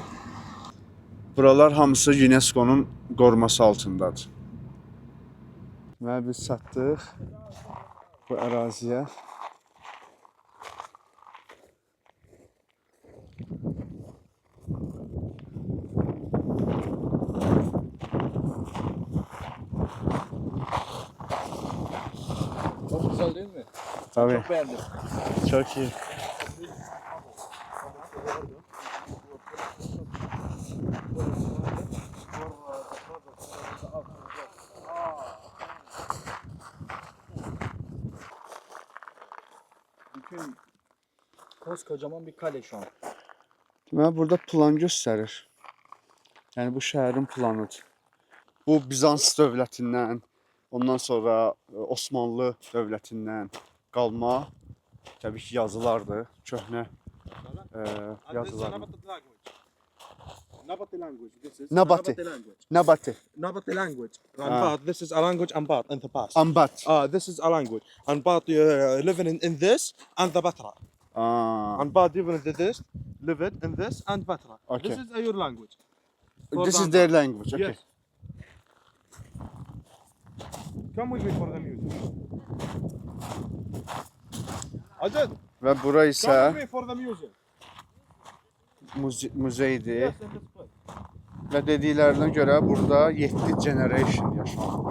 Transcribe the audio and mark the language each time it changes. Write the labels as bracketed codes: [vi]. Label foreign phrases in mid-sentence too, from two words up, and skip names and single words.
[az] Buralar hamısı UNESCO-nun qoruması altındadır. Və biz çatdıq bu əraziyə. [tr] Çok güzel değil mi? Tabii, Çok beğendim. çok iyi. Bütün koskocaman bir kale şu an. [az] Deməli, burada plan göstərir. Yəni, bu şəhərin planıdır. Bu Bizans dövlətindən, ondan sonra Osmanlı dövlətindən qalma, təbii ki, yazılardır, köhnə yazılar. [en] Nabati language. This is Nabati. language. Nabati, Nabati language. Anbat. This is a language Anbat in the past. Ambat. This is a language. Anbat living in this and the Batra. Anbat living in this, living in this and Batra. Okay. This is your language. This is their language, okay. Yes. Come with me for the music. Ajit, [az] Və bura [en] come [az] isə [en] with me for the music. [az] muzeydir. [en] Yes, in this place. [az] Və dediklərinə görə burada 7 generation yaşanıb.